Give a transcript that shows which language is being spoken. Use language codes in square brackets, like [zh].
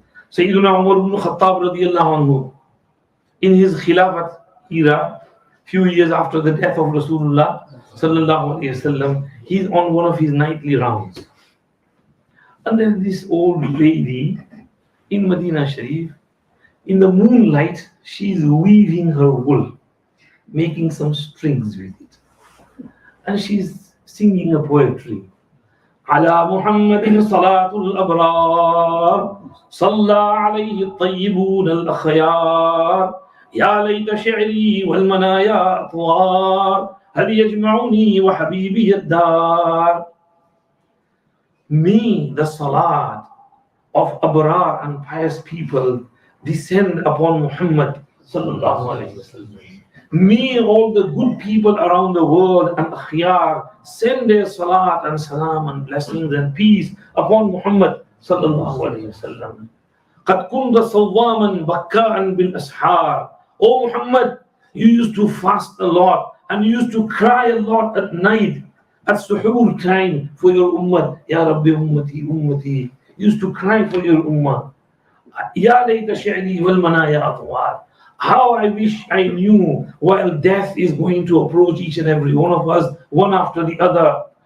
[en] Sayyiduna Umar ibn Khattab radiyallahu anhu, in his Khilafat era, few years after the death of Rasulullah sallallahu alaihi wasallam, he's on one of his nightly rounds. And then this old lady in Medina Sharif, in the moonlight, she's weaving her wool, making some strings with it. And she's singing a poetry. [ar] على محمد صلاة الأبرار صلى عليه الطيبون الأخيار يا ليت شعري والمنايا أطوار هل يجمعني وحبيبي الدار. [en] May the salat of Abrar and pious people descend upon Muhammad sallallahu alayhi wasallam. May all the good people around the world and akhyar send their salat and salam and blessings and peace upon Muhammad sallallahu alayhi wasallam. [ar] قد كنت صواما بكاء بالأسحار. [en] Oh Muhammad, you used to fast a lot and you used to cry a lot at night, at suhoor time for your ummah. [ar] Ya Rabbi ummati ummati. [en] You used to cry for your ummah. [ar] Ya layta shi'ri wal manaya atwar. [en] How I wish I knew while death is going to approach each and every one of us, one after the other.